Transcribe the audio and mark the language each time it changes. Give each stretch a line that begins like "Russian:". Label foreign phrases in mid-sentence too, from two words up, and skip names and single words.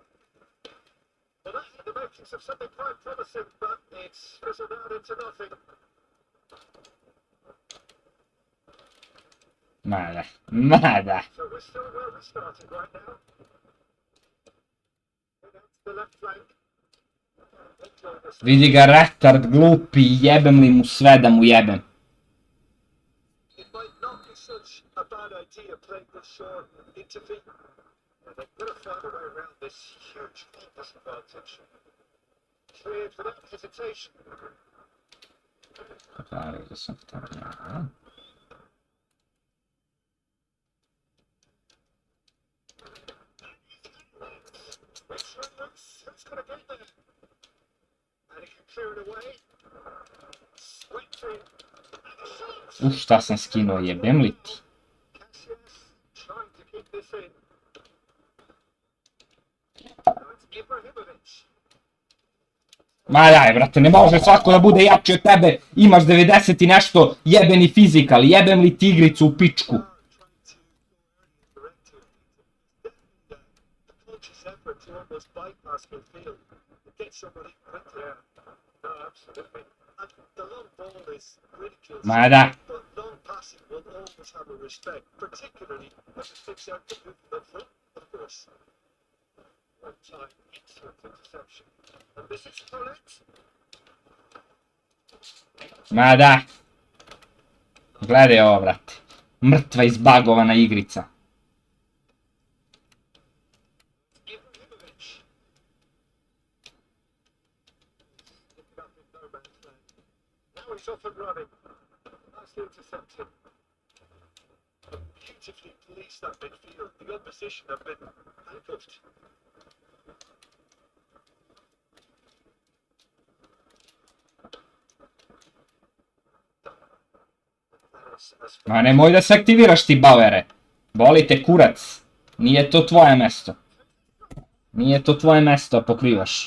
English: Well, that had the makings of something quite promising, but it's fizzled out into nothing.
Serbian: Ma dai.
English: So we're still where we started right now. Go down to the left flank.
Serbian: Vidi ga retard glupi, jebem li mu sve da mu jebem.
English: It might not be such a bad idea playing this short into feet. And they've got to find a way around this huge disadvantage. Cleared without hesitation.
Serbian: Pare da sam stavljeno.
English: Which one looks who's going to get there? And he can clear it away. Sweet thing.
Serbian: Šta sam skinuo, jebem li ti?
English: Cassius trying to keep this in. Now it's Ibrahimovic.
Serbian: Ma daj, brate, ne može svako da bude jači od tebe, imaš 90 i nešto, jebeni fizikal, jebem li ti igricu u pičku.
English: To almost bypass midfield and get somebody quick there. No, absolutely. And the long ball is ridiculous.
Serbian: Ma da.
English: But long passing will always have a respect, particularly when it sticks out the movement up front, of course. One time, excellent interception. And this is correct.
Serbian: Ma da. Gledaj ovo, brate. Mrtva izbagovana igrica.
English: He's off and running. Nicely intercepted. Beautifully policed that midfield. The opposition have been handcuffed.
Serbian: Ma nemoj da se aktiviraš ti, Bauere. Boli te kurac. Nije to tvoje mesto. Nije to tvoje mesto, pokrivaš.